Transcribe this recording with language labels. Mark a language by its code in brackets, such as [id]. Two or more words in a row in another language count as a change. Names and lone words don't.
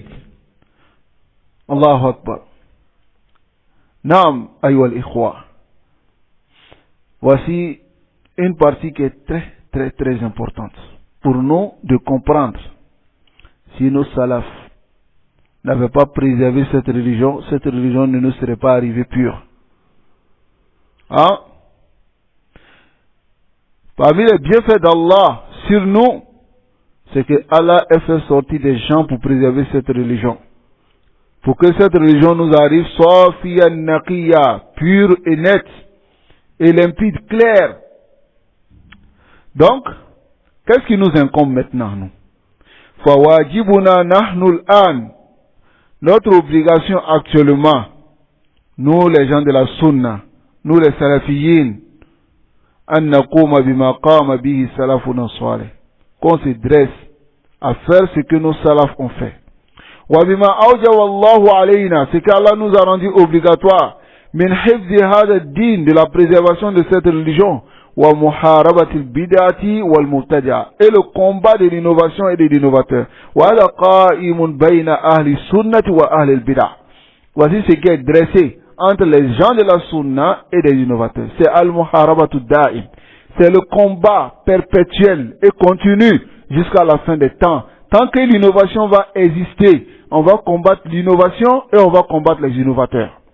[ar] الله أكبر. نعم، أيها الإخوة. [fr] Voici une partie qui est très importante pour nous de comprendre. Si nos salafs n'avaient pas préservé cette religion ne nous serait pas arrivée pure. Hein? Parmi les bienfaits d'Allah sur nous, c'est que Allah a fait sortir des gens pour préserver cette religion. Pour que cette religion nous arrive [ar] صافيا نقية, [fr] pure et nette, et limpide, claire. Donc, qu'est-ce qui nous incombe maintenant, nous? [ar] فواجبنا نحن الآن. [fr] Notre obligation actuellement, nous les gens de la sunna, nous les salafiyin, [ar] أن نقوم بما قام به سلفنا الصالح. [fr] Qu'on se dresse à faire ce que nos salafs ont fait. [ar] وبما أوجب الله علينا, [fr] c'est qu'Allah nous a rendu obligatoire, [ar] من حفظ هذا الدين, [fr] de la préservation de cette religion, [ar] ومحاربة البدعة والمبتدعة, [fr] et le combat de l'innovation et de l'innovateur. [ar] وعلى قائم بين أهل السنة وأهل البدعة. [fr] Voici ce qui est dressé entre les gens de la sunna et des innovateurs. C'est [ar] المحاربة دائم. [fr] C'est le combat perpétuel et continu jusqu'à la fin des temps. Tant que l'innovation va exister, on va combattre l'innovation et on va combattre les innovateurs.